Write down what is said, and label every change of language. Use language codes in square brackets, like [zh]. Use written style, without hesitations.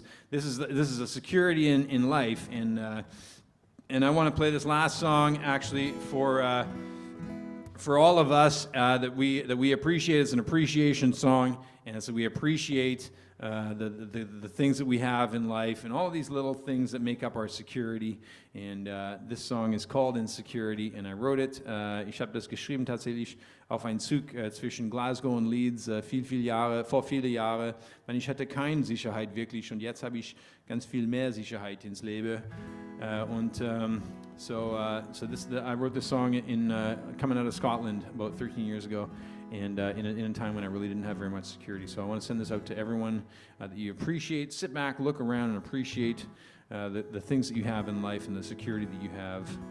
[en] This is a security in life. And I want to play this last song actually for all of us that we appreciate. It's an appreciation song, and so we appreciate the things that we have in life and all these little things that make up our security. And this song is called Insecurity, and I wrote it. [de] Ich habe das geschrieben tatsächlich auf einen Zug zwischen Glasgow und Leeds vor viele Jahre, weil ich hatte keine Sicherheit wirklich, und jetzt habe ich ganz viel mehr Sicherheit ins Leben. [en] I wrote this song in coming out of Scotland about 13 years ago. And in a time when I really didn't have very much security. So I want to send this out to everyone that you appreciate. Sit back, look around, and appreciate the things that you have in life and the security that you have.